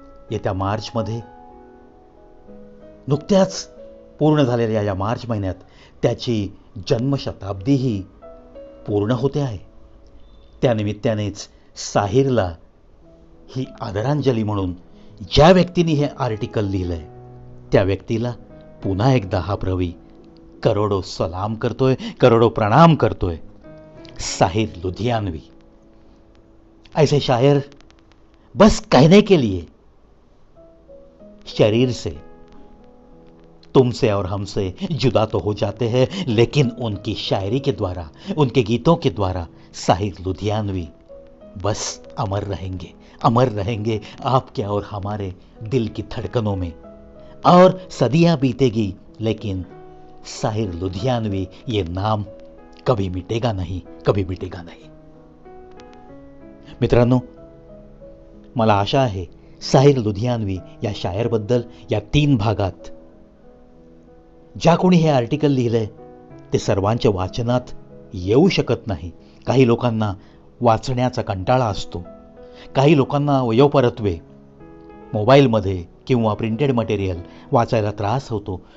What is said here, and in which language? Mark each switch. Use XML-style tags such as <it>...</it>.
<mr>येत्या मार्चमध्ये, नुकत्याच पूर्ण झालेल्या या मार्च महिन्यात त्याची जन्मशताब्दीही पूर्ण होते आहे. त्यानिमित्तानेच साहिरला ही आदरांजली म्हणून ज्या व्यक्तीने हे आर्टिकल लिहिलंय त्या व्यक्तीला पुन्हा एकदा हा प्रवी करोडो सलाम करतोय, करोडो प्रणाम करतोय.</mr> <hi>साहिर लुधियानवी ऐसे शायर बस कहने के लिए शरीर से तुमसे और हमसे जुदा तो हो जाते हैं, लेकिन उनकी शायरी के द्वारा, उनके गीतों के द्वारा साहिर लुधियानवी बस अमर रहेंगे, अमर रहेंगे आपके और हमारे दिल की धड़कनों में. और सदियां बीतेगी लेकिन साहिर लुधियानवी ये नाम कभी मिटेगा नहीं, कभी मिटेगा नहीं.</hi> <mr>मित्रांनो, मला आशा आहे साहिर लुधियानवी या शायरबद्दल या 3 भागात ज्या कोणी हे आर्टिकल लिहिलंय ते सर्वांच्या वाचनात येऊ शकत नाही. काही लोकांना वाचण्याचा कंटाळा असतो, काही लोकांना वयोपरत्वे मोबाईलमध्ये किंवा प्रिंटेड मटेरियल वाचायला त्रास होतो.</mr>